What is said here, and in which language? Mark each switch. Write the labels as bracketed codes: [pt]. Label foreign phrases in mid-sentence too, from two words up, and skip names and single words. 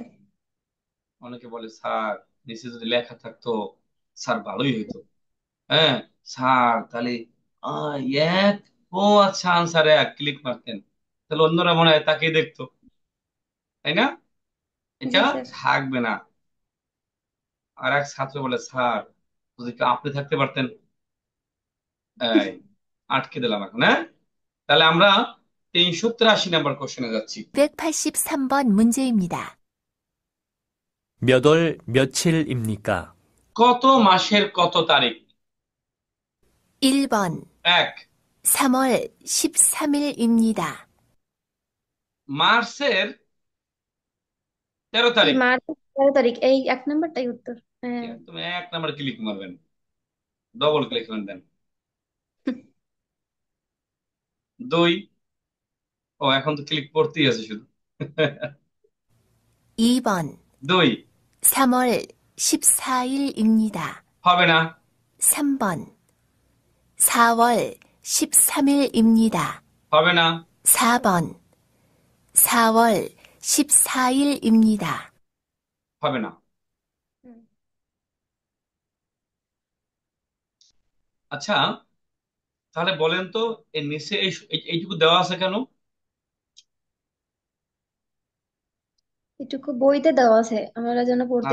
[bn] অনেকে বলে স্যার নিচে যদি লেখা থাকতো স্যার ভালোই হইতো, হ্যাঁ স্যার তাহলে আহ, এক ও আচ্ছা আনসার এক ক্লিক মারতেন, তাহলে অন্যরা মনে হয় তাকিয়ে দেখতো, তাই না? এটা জি স্যার। থাকবে না। আর এক ছাত্র বলে স্যার যদি একটু আপনি থাকতে পারতেন, এই আটকে দিলাম এখন, হ্যাঁ। তাহলে আমরা 383 [en] number question [bn] যাচ্ছি। [ko] 283번 문제입니다. 몇 월 며칠입니까? [bn] কত মাসের কত তারিখ? [ko] 1번 [bn] এক, [ko] 3월 13일입니다. [bn] মার্চের 13 এই তারিখ। মার্চ 13 তারিখ, এই 1 নাম্বারটাই উত্তর। হ্যাঁ। তুমি 1 নাম্বার ক্লিক মারবেন, [en] double click [bn] দেন। দুই, ও এখন তো ক্লিক করতেই আছে শুধু। [ko] 2번 [bn] দুই [ko] 3월 14일입니다. [bn] হবে না। [ko] 3번 4월 13일입니다. [bn] হবে না। [ko] 4번 4월 14일입니다. [bn] হবে না। হুম। আচ্ছা, তাহলে বলেন তো এর নিচে এইটুকু দেওয়া আছে কেন? এটুকু বইতে দেওয়া আছে, আমরা যেন পড়তে